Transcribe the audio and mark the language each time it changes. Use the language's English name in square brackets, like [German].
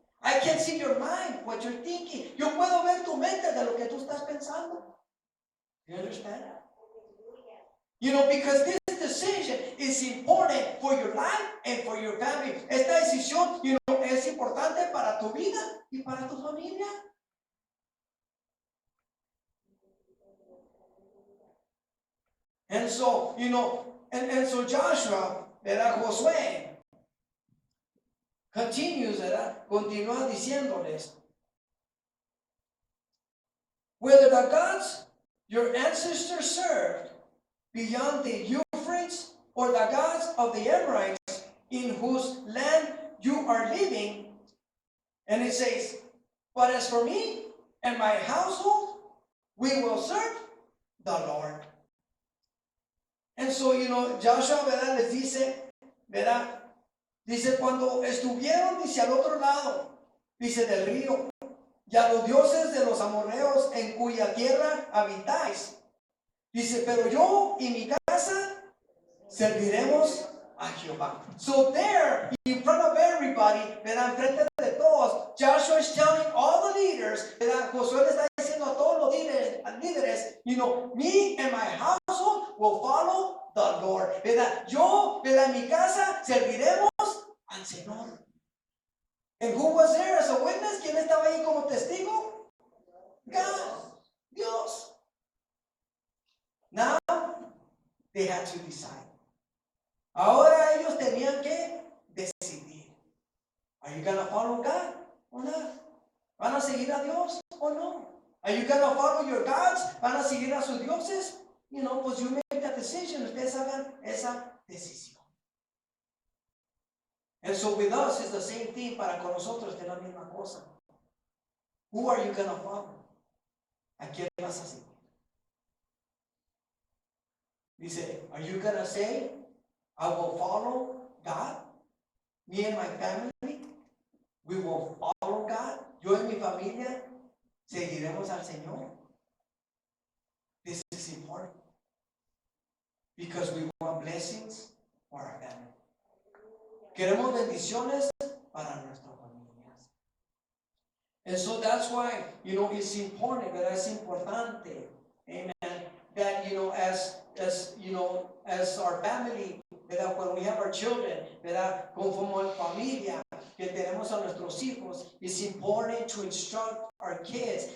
[English] I can see your mind, what you're thinking. [Spanish] Yo puedo ver tu mente de lo que tú estás pensando. [English] You understand? You know, because this decision is important for your life and for your family. [Spanish] Esta decisión, you know, es importante para tu vida y para tu familia. [English] And so, you know, and so Joshua, ¿verdad? Josué, continues, ¿verdad? [Spanish] Continúa diciéndoles, [English] whether the gods your ancestors served beyond the Euphrates or the gods of the Amorites in whose land you are living, and it says, but as for me and my household, we will serve the Lord. And so, you know, Joshua, ¿verdad? [Spanish] Les dice, [English] ¿verdad? [Spanish] Dice, cuando estuvieron, dice, al otro lado, dice, del río, y a los dioses de los amorreos en cuya tierra habitáis. Dice, pero yo y mi casa serviremos a Jehová. [English] So there, in front of everybody, ¿verdad? [Spanish] Enfrente de todos, [English] Joshua is telling all the leaders, ¿verdad? [Spanish] Josué le está diciendo a todos los líderes, [English] you know, me and my household will follow the Lord. ¿Verdad? Yo, ¿verdad? [Spanish] En mi casa serviremos al Señor. [English] And who was there as a witness? [Spanish] ¿Quién estaba ahí como testigo? God, Dios. [English] Now, they had to decide. [Spanish] Ahora ellos tenían que decidir. [English] Are you going to follow God or not? [Spanish] ¿Van a seguir a Dios o no? [English] Are you going to follow your gods? [Spanish] ¿Van a seguir a sus dioses? You know, pues [English] you make that decision. [Spanish] Ustedes hagan esa decisión. [English] And so with us, it's the same thing. [Spanish] Para con nosotros es la misma cosa. [English] Who are you going to follow? [Spanish] ¿A quién vas a seguir? [English] Dice, are you going to say, I will follow God? Me and my family, we will follow God. [Spanish] Yo y mi familia seguiremos al Señor. [English] This is important. Because we want blessings for our family. [Spanish] Queremos bendiciones para nuestras familias. [English] And so that's why, you know, it's important, ¿verdad? [Spanish] Es importante, [English] amen, that, you know, as you know, as our family, ¿verdad? When we have our children, ¿verdad? [Spanish] Como familia, que tenemos a nuestros hijos, [English] it's important to instruct our kids.